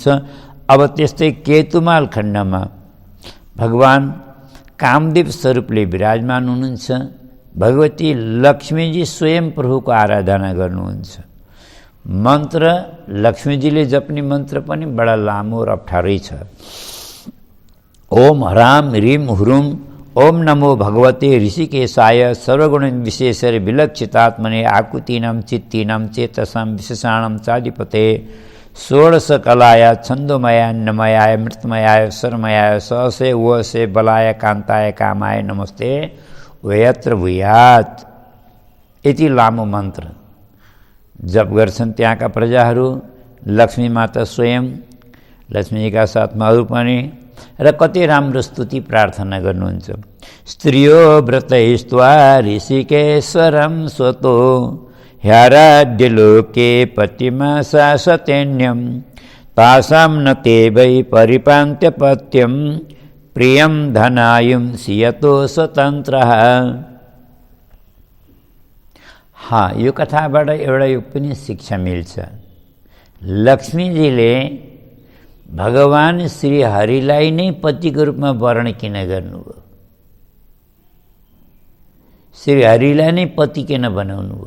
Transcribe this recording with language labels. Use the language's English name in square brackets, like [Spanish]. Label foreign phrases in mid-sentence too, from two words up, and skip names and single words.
[Nepali] अब त्यस्तै केतुमाल खण्डमा भगवान कामदेव स्वरूपले विराजमान हुनुहुन्छ। भगवती लक्ष्मीजी स्वयं प्रभुको आराधना गर्नुहुन्छ। मन्त्र लक्ष्मीजीले जप्ने मन्त्र पनि बडा लामो र अप्ठ्यारै छ। [Sanskrit] ओम ह्राम ह्रीम हुरुम ओम नमो भगवते ऋषिकेशाय सर्वगुण विशेषर विलक्षितात्मने आकुतीनां चित्तीनां चेतसां विशेषाणां चाधिपते षोडश कलाय छन्दोमयान्नमयाय मृतमयाय सरमयाय सहसे वसे बलाय कान्ताय कामाय नमस्ते वयत्र भूयात्। [Nepali] यति लामो मन्त्र जप गर्छन् त्यहाँका प्रजाहरू। लक्ष्मी माता स्वयं, लक्ष्मीका साथमा अरू पनि, र कति राम्रो स्तुति प्रार्थना गर्नुहुन्छ। [Sanskrit] स्त्रियो व्रतैस्त्वा ऋषिकेश्वरं स्वतो ह्याराड्य लोके पतिमा शासतेन्यं तासां न ते वै परिपान्त्यपत्यं प्रियं धनायुं सियतो स्वतन्त्रः। [Nepali] यो कथाबाट एउटा यो पनि शिक्षा मिल्छ। लक्ष्मीजीले भगवान श्री हरिलाई नै पतिको रूपमा वर्ण किन गर्नुभयो? श्री हरिलाई नै पति किन बनाउनु भयो?